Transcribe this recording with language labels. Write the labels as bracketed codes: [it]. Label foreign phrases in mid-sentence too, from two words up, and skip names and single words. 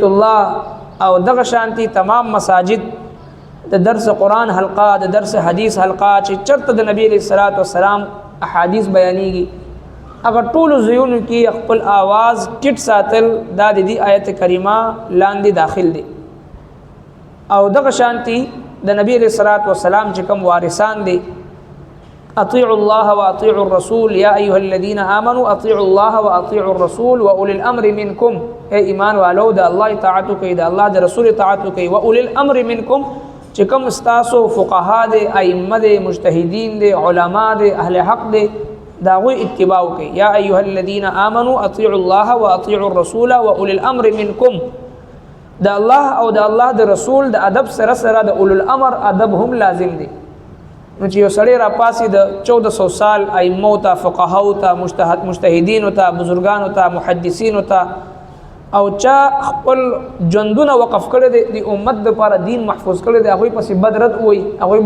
[ps] الله او دغه شانتی تمام مساجد د درس قرآن حلقه د درس حدیث حلقه چې چرته د نبی [ar] علیہ الصلوۃ والسلام [ps] احادیث بیانېږي اگر ټول زیونو کې خپل आवाज ټیټ ساتل دا د دې آیت کریمه لاندې داخل دي او دغه شانتی د نبی [ar] علیہ الصلوۃ والسلام [ps] چې کوم وارثان دي [ar] اطيعوا الله واطيعوا الرسول يا ايها الذين امنوا اطيعوا الله واطيعوا الرسول واولي الامر منكم [ps] اي ایمان والو د الله اطاعت کوي د الله د رسول اطاعت کوي [ar] واولي الامر منكم [ps] چې کوم استاسو فقها دي ائمه دي مجتهدین دي علما دي اهل حق دي دا غوي اتباع کوي [ar] یا ايها الذين امنوا اطيعوا الله واطيعوا الرسول واولي الامر منكم [ps] دا الله او دا الله د رسول د ادب سره سره د اولو الامر ادب هم لازم دي نو چې یو سړی را پاسي د 1400 سال ائمه ته فقها ته مجتهدین ته بزرگان ته محدثین ته او چا خپل ژوندونه وقف کړي د امت لپاره دین محفوظ کړي د هغه پسې بدرت وي هغه